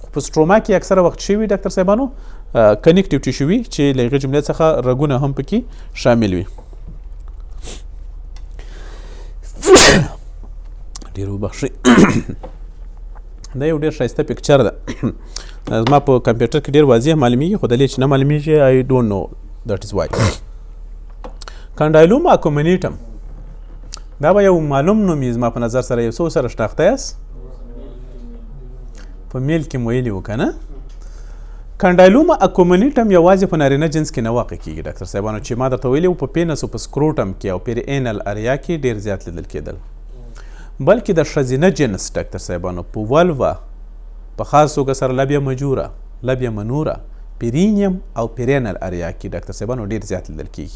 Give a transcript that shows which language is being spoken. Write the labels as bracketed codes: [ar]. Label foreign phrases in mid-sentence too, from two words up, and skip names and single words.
[ps] په سټروما کې اکثره وخت شوي ډاکټر صاحبانو [en] connective tissue [ps] وي چې له هغې جملې څخه رګونه هم پکې شامل وي. ډېر وبخښئ. دا یو ډېر ښایسته پکچر ده. زما په کمپیوټر کې ډېر واضح معلومیږي خو دلې چې نه معلومیږي [en] I don't know that is why. [ps] کانډایلوما اکومینیټم دا به یو معلوم نوم وي زما په نظر سره. یو څو سره شناخته یاست؟ په میل کې مو ویلي وو که نه؟ کانډایلوما اکومینیټم یوازې په نارینه جنس کې نه واقع کېږي ډاکټر صاحبانو، چې ما درته ویلي وو په پینس او په سکروټم کې او [en] perianal area [ps] کې ډېر زیات لیدل کېدل، بلکې د ښځینه جنس ډاکټر صاحبانو په ولوا په خاص توګه سره [la] labia majora, labia minora, [ps] پیرینیم او [en] perineal area [ps] کې ډاکټر صاحبانو ډېر زیات لیدل کېږي.